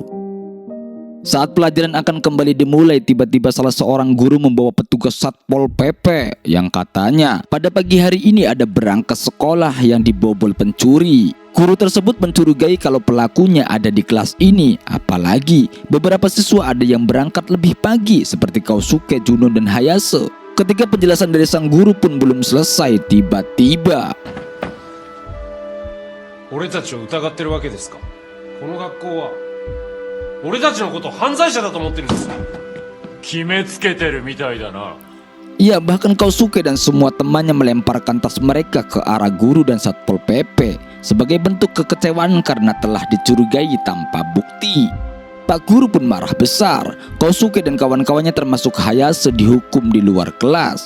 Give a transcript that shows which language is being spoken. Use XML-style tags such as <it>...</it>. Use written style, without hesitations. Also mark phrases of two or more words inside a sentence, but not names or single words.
<id>Saat pelajaran akan kembali dimulai, tiba-tiba salah seorang guru membawa petugas Satpol PP yang katanya pada pagi hari ini ada berangkas sekolah yang dibobol pencuri. Guru tersebut mencurigai kalau pelakunya ada di kelas ini, apalagi beberapa siswa ada yang berangkat lebih pagi seperti Kosuke, Juno, dan Hayase. Ketika penjelasan dari sang guru pun belum selesai, tiba-tiba</id> <ja>俺たちを疑ってるわけですか。この学校は俺たちのことを犯罪者だと思ってるんです。決めつけてるみたいだな。</ja> <id>Ya, bahkan Kosuke dan semua temannya melemparkan tas mereka ke arah guru dan Satpol PP sebagai bentuk kekecewaan karena telah dicurigai tanpa bukti. Pak Guru pun marah besar. Kosuke dan kawan-kawannya termasuk Hayase dihukum di luar kelas.</id>